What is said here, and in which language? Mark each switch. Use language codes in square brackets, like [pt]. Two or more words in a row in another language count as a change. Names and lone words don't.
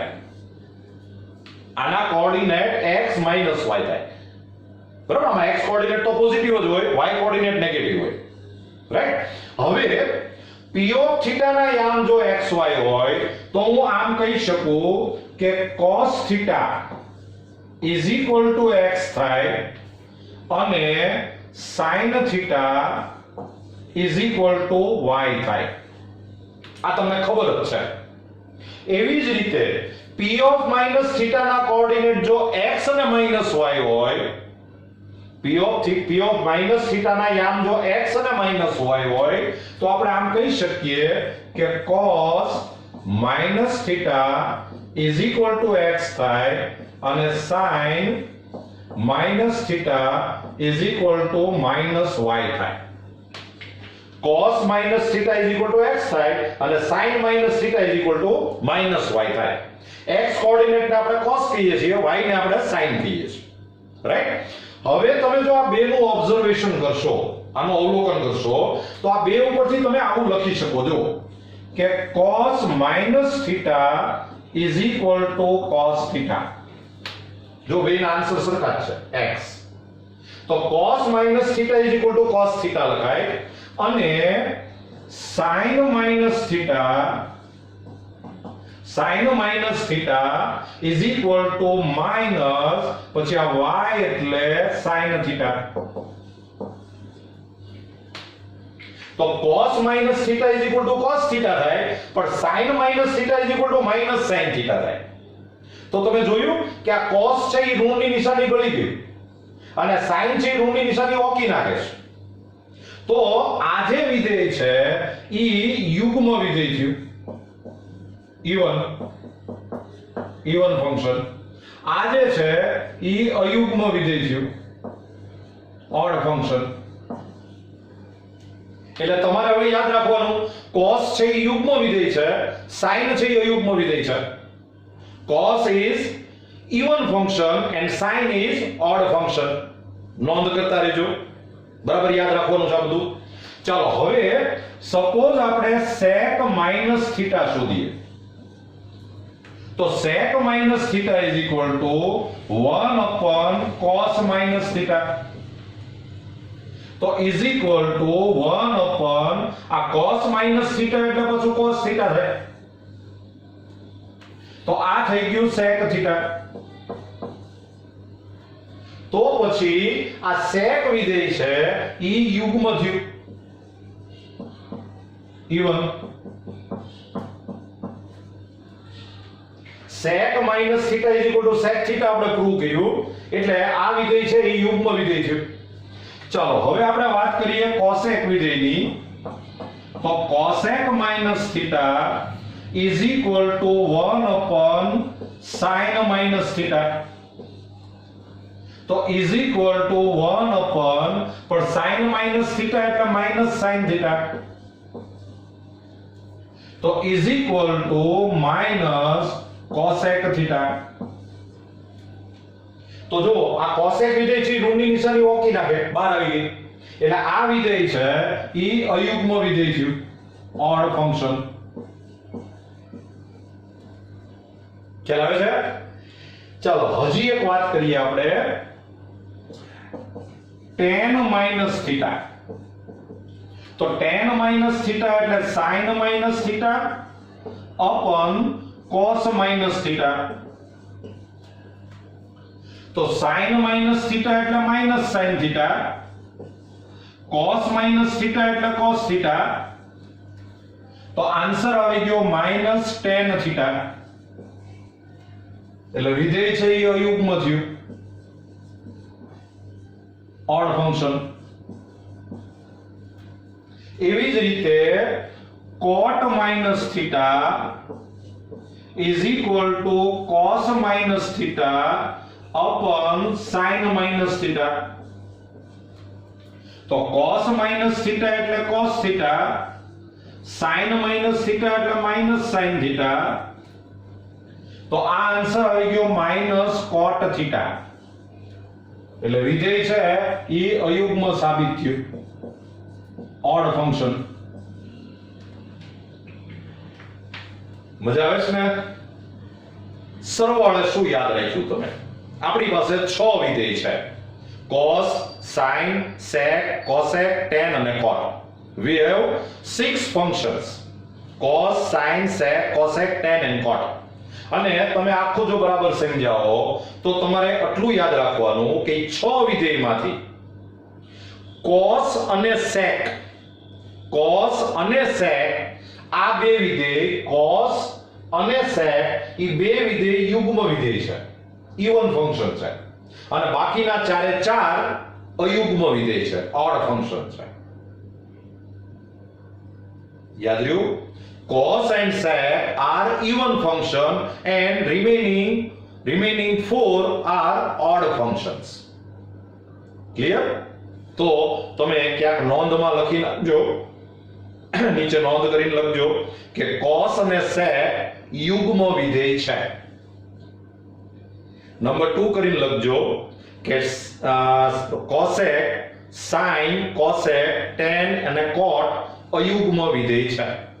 [gu] આના કોઓર્ડિનેટ x - y થાય. બરાબર? આમાં x કોઓર્ડિનેટ તો પોઝિટિવ જ હોય, y કોઓર્ડિનેટ નેગેટિવ હોય, રાઈટ? હવે [en] p of θ [gu] ના યામ જો xy હોય તો હું આમ કહી શકું કે [en] cos θ is equal to x [gu] થાય અને [en] sin θ is equal to y [gu] થાય. આ તમને ખબર જ છે. એવી જ રીતે [en] p of - θ [gu] ના કોઓર્ડિનેટ જો x અને -y હોય, [en] p of - θ [gu] ના યામ જો x અને -y હોય, તો આપણે આમ કહી શકીએ કે [en] cos - θ is equal to x [gu] થાય અને [en] sin - θ is equal to -y [gu] થાય. [en] cos - θ is equal to x [gu] થાય અને [en] sin - θ is equal to -y [gu] થાય. x કોઓર્ડિનેટ ને આપણે cos કહીએ છીએ, y ને આપણે sin કહીએ છીએ, રાઈટ? હવે તમે જો આ બેનું ઓબ્ઝર્વેશન કરશો, આનું અવલોકન કરશો, તો આ બે ઉપરથી તમે આવું લખી શકો છો કે [en] cos minus theta is equal to cos theta. [gu] જો બેના આન્સર સરખા જ છે x, તો [en] cos minus theta is equal to cos theta [gu] લખાય અને [en] sin minus theta is equal to minus [gu] પછી આ y એટલે [en] sin theta. [gu] તો [en] cos minus theta is equal to cos theta [gu] થાય, પણ [en] sin minus theta is equal to minus sin theta [gu] થાય. તો તમે જોયું કે આ cos છે એ ઋણની નિશાની ગળી ગઈ અને sin છે એ ઋણની નિશાની ઓકી નાખે છે. તો આ જે વિધેય છે ઈ યુગ્મ વિધેય થયું, [en] even function. [gu] આ જે છે ઈ અયુગ્મ વિધેય થયું, [en] odd function. [gu] એટલે તમારે હવે યાદ રાખવાનું cos છે એ યુગ્મ વિધેય છે, sin છે એ અયુગ્મ વિધેય છે. [en] cos is even function and sin is odd function. [gu] નોંધ કરતા રહેજો, બરાબર યાદ રાખવાનું છે આ બધું. ચાલો હવે સપોઝ આપણે [en] sec minus theta [gu] શોધીએ, તો [en] sec minus theta is equal to 1 upon cos minus theta. [gu] તો [en] is equal to 1 upon [gu] આ [en] cos minus theta [gu] એટલે પાછું [en] cos theta [gu] થાય. તો આ થઈ ગયું [en] sec theta. [gu] તો પછી આ sec વિધેય છે ઈ યુગ્મ થયું, even. [en] sec minus theta is equal to sec theta [gu] આપણે પ્રૂવ કર્યું, એટલે આ વિધેય છે ઈ યુગ્મ વિધેય થયું. ચાલો હવે આપણે વાત કરીએ cosec વિધેયની. તો [en] cosec minus theta is equal to 1 upon sin minus theta. [gu] તો [en] is equal to 1 upon [gu] પર [en] sin minus theta [gu] એટલે [en] minus sin theta. [gu] તો [en] is equal to minus cosec theta. [gu] તો જો આ cosec વિધેય છે ઋણની નિશાની ઓકી નાખે, બહાર આવી ગઈ. એટલે આ વિધેય છે ઈ અયુગ્મ વિધેય થયું, [en] odd function. [gu] ખ્યાલ આવે છે? ચાલો હજી એક વાત કરીએ આપણે [en] tan minus theta. [gu] તો [en] tan minus theta એટલે sin minus theta upon cos minus theta. [gu] તો [en] sin minus theta [gu] એટલે [en] minus sin theta, cos minus theta [gu] એટલે [en] cos theta. [gu] તો આન્સર આવી ગયો [en] minus tan theta. [gu] એટલે વિધેય છે એ અયુગ્મ થયું, [en] odd function. [gu] એવી જ રીતે [en] cot minus theta is equal to cos minus theta upon sin minus theta. [gu] તો [en] cos minus theta [gu] એટલે [en] cos theta, sin minus theta [gu] એટલે [en] minus sin theta. [gu] તો આ આન્સર આવી ગયો [en] minus cot theta. [gu] એટલે વિધેય છે ઈ અયુગ્મ સાબિત થયું, [en] odd function. [gu] મજા આવે છે ને? સરવાળે શું યાદ રાખ્યું તમે? આપણી પાસે 6 વિધેય છે, cos, sin, sec, cosec, tan અને cot. [en] We have 6 functions, cos, sin, sec, cosec, tan and cot. [gu] અને તમે આખું જો બરાબર સમજાવો તો તમારે આટલું યાદ રાખવાનું કે 6 વિધેયમાંથી cos અને sec આ બે વિધેય, cos અને sec એ બે વિધેય યુગ્મ વિધેય છે, [en] even function [gu] છે, અને બાકીના ચારે ચાર અયુગ્મ વિધેય છે, [en] odd function [gu] છે. યાદ રહ્યું? [en] cos and sec are even function and remaining 4 are odd functions. [gu] Clear? તો તમે ક્યાંક નોંધમાં લખી નાખજો, નીચે નોંધ કરીને લખજો કે cos અને sec યુગ્મ વિધેય છે. નંબર 2 કરીને લખજો કે cosec, sin, cosec, tan અને cot અયુગ્મ વિધેય છે.